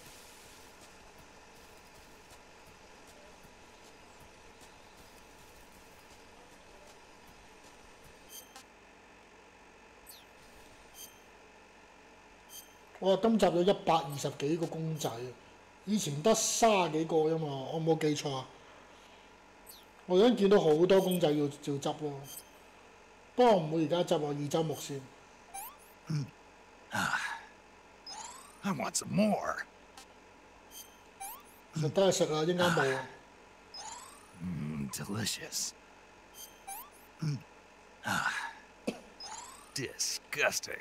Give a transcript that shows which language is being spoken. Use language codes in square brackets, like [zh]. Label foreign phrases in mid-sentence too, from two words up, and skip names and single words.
[yue] 哇！今集有120幾個公仔，以前得30幾個啫嘛，我冇記錯啊。我而家見到好多公仔要執咯。不過唔會而家執啊，2週目先。 [en] I want some more. [yue] 食得係食啦，應該冇。 [en] Delicious. Ah, disgusting.